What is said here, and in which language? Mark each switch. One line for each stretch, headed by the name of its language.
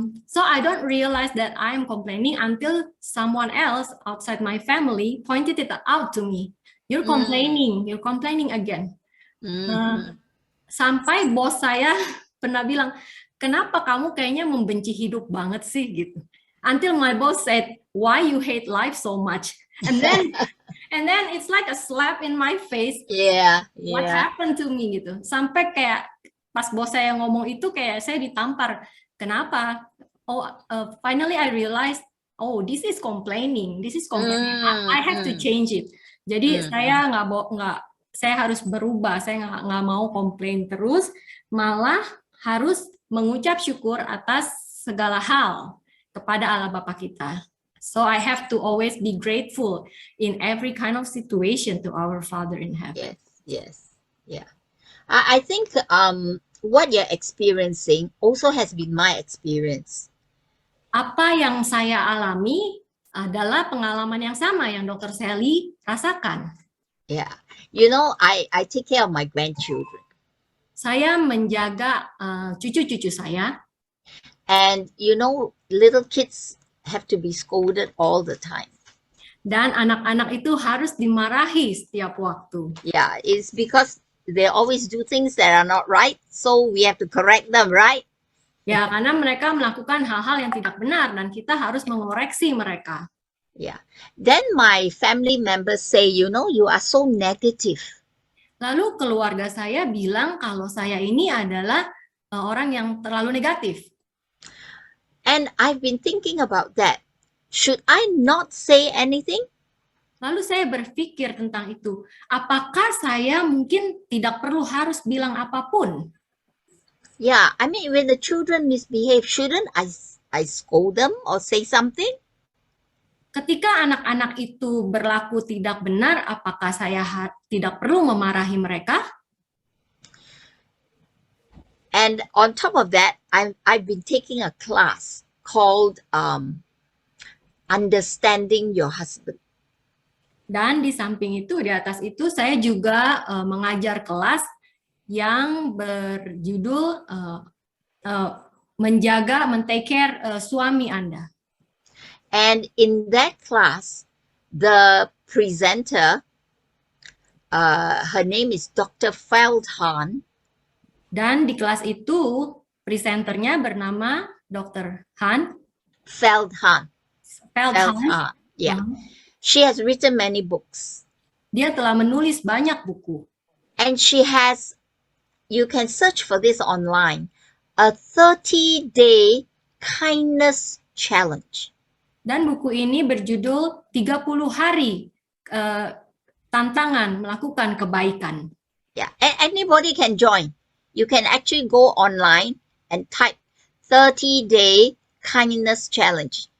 English: So I don't realize that I'm complaining until someone else outside my family pointed it out to me. You're complaining again.
Indonesian: Sampai bos saya pernah bilang, kenapa kamu kayaknya membenci hidup banget sih gitu.
English: Until my boss said, why you hate life so much? And then it's like a slap in my face. Yeah. What happened to me
Indonesian: gitu. Sampai kayak pas bos saya ngomong itu kayak saya ditampar. Kenapa?
English: Finally I realized, this is complaining. I have to change it.
Indonesian: Jadi saya saya harus berubah. Saya nggak mau komplain terus, malah harus mengucap syukur atas segala hal kepada Allah Bapa kita.
English: So I have to always be grateful in every kind of situation to our Father in heaven. Yes. Yeah. I think what you're experiencing also has been my experience.
Indonesian: Apa yang saya alami adalah pengalaman yang sama yang Dr. Sally rasakan.
English: Yeah. You know, I take care of my grandchildren.
Indonesian: Saya menjaga cucu-cucu saya.
English: And you know, little kids have to be scolded all the time.
Indonesian: Dan anak-anak itu harus dimarahi setiap waktu.
English: Yeah, it's because they always do things that are not right, so we have to correct them, right?
Indonesian: Ya, karena mereka melakukan hal-hal yang tidak benar dan kita harus mengoreksi mereka.
English: Yeah. Then my family members say, you know, you are so negative.
Indonesian: Lalu keluarga saya bilang kalau saya ini adalah orang yang terlalu negatif.
English: And I've been thinking about that. Should I not say anything?
Indonesian: Lalu saya berpikir tentang itu. Apakah saya mungkin tidak perlu harus bilang apapun?
English: Yeah, I mean, when the children misbehave, shouldn't I scold them or say something?
Indonesian: Ketika anak-anak itu berlaku tidak benar, apakah saya tidak perlu memarahi mereka?
English: And on top of that, I've been taking a class called Understanding Your Husband.
Indonesian: Dan di samping itu, di atas itu, saya juga mengajar kelas yang berjudul menjaga, men-
English: take care
Indonesian: suami Anda.
English: And in that class, the presenter, her name is Dr. Feldhahn.
Indonesian: Dan di kelas itu, presenternya bernama Dr.
English: Feldhahn. Yeah. She has written many books.
Indonesian: Dia telah menulis banyak buku.
English: And she has you can search for this online. A 30-day kindness challenge.
Indonesian: Dan buku ini berjudul 30 hari tantangan melakukan kebaikan.
English: Yeah, anybody can join. You can actually go online and type 30-day kindness challenge.